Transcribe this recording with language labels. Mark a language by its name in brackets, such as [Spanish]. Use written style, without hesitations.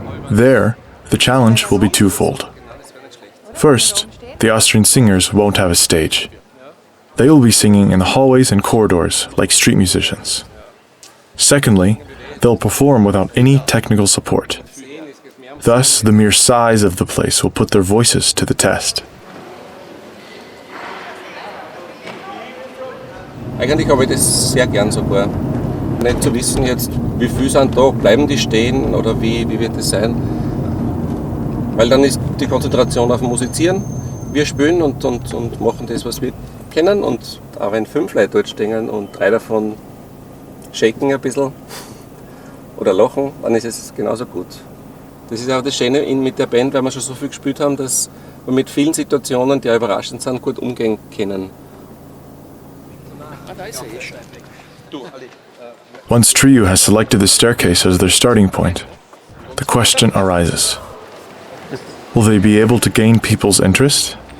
[English] There, the challenge will be twofold. First, the Austrian singers won't have a stage. They will be singing in the hallways and corridors like street musicians. Secondly, they'll perform without any technical support. Thus, the mere size of the place will put their voices to the test. [German] Eigentlich habe ich das sehr gern sogar. Nicht zu wissen jetzt, wie viele sind da, bleiben die stehen oder wie wird das sein. Weil dann ist die Konzentration auf dem Musizieren. Wir spielen und machen das, was wir kennen. Und auch wenn 5 Leute dort stehen und 3 davon shaken ein bisschen oder lachen, dann ist es genauso gut. Das ist auch das Schöne mit der Band, weil wir schon so viel gespielt haben, dass wir mit vielen Situationen, die auch überraschend sind, gut umgehen können. [English] Once TRIU has selected the staircase as their starting point, the question arises: will they be able to gain people's interest?